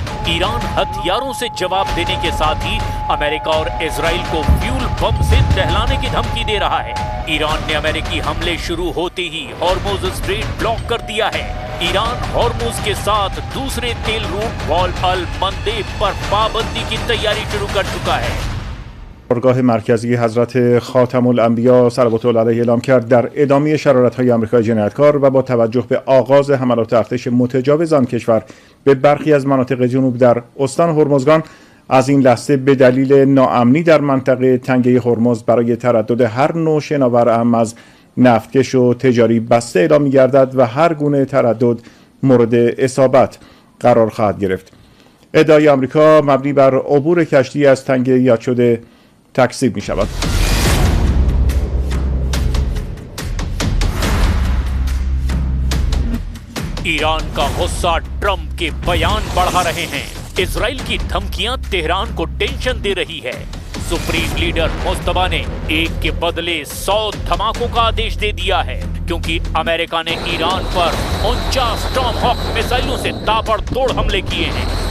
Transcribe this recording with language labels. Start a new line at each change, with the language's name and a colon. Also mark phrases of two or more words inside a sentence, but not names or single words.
Hindi: ईरान हथियारों से जवाब देने के साथ ही अमेरिका और इजराइल को
English: fuel bomb
Hindi: से दहलाने की धमकी दे रहा है। ईरान ने अमेरिकी हमले शुरू होते ही हॉर्मुज स्ट्रेट ब्लॉक कर दिया है। ईरान हॉर्मुज के साथ दूसरे तेल रूट बाब अल मंदेब पर पाबंदी की तैयारी शुरू कर चुका है।
Persian: بارگاه مرکزی حضرت خاتم الانبیا صلوات الله علیه اعلام کرد در ادامه شرارت‌های آمریکای جنایتکار و با توجه به آغاز حملات ارتش متجاوز آن کشور به برخی از مناطق جنوب در استان هرمزگان از این لحظه به دلیل ناامنی در منطقه تنگه هرمز برای تردد هر نوع شناور اهم از نفتکش و تجاری بسته اعلام می‌گردد و هر گونه تردد مورد اصابت قرار خواهد گرفت. ادعای آمریکا مبنی بر عبور کشتی از تنگه یاد شده تکذیب می شود.
Hindi: ईरान का गुस्सा ट्रंप के बयान बढ़ा रहे हैं। इजराइल की धमकियां तेहरान को टेंशन दे रही है।
English: supreme leader
Hindi: मुस्तफा ने एक के बदले 100 धमाकों का आदेश दे दिया है क्योंकि अमेरिका ने ईरान पर 49 टॉमहॉक मिसाइलों से ताबड़तोड़ हमले किए हैं।